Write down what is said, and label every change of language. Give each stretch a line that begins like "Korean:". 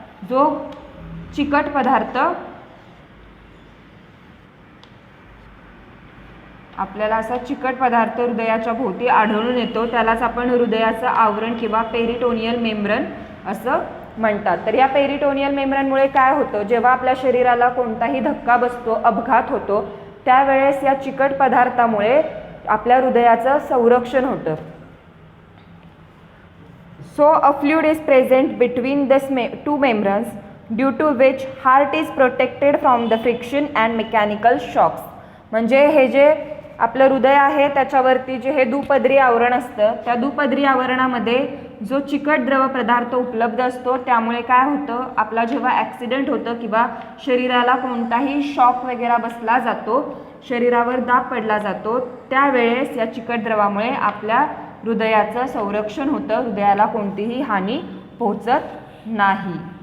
Marathi: जो चिकट पदार्थ आपल्याला असा चिकट पदार्थ हृदयाच्या भोवती आढळून येतो त्यालाच आपण हृदयाचं आवरण किंवा पेरिटोनियल मेम्ब्रेन असं म्हणतात. तर या पेरिटोनियल मेम्ब्रेनमुळे काय होतं जेव्हा आपल्या शरीराला कोणताही धक्का बसतो, अपघात होतो त्यावेळेस या चिकट पदार्थामुळे आपल्या हृदयाचं संरक्षण होतं.
English: So a fluid is present between the two membranes due to which heart is protected from the friction and mechanical shocks.
Marathi: म्हणजे हे जे आपलं हृदय आहे त्याच्यावरती जे हे दुपदरी आवरण असतं त्या दुपदरी आवरणामध्ये जो चिकट द्रव पदार्थ उपलब्ध असतो त्यामुळे काय होतं आपला जेव्हा ॲक्सिडेंट होतं किंवा शरीराला कोणताही शॉक वगैरे बसला जातो शरीरावर दाब पडला जातो त्यावेळेस या चिकट द्रवामुळे आपल्या हृदयाचं संरक्षण होतं हृदयाला कोणतीही हानी पोहोचत नाही.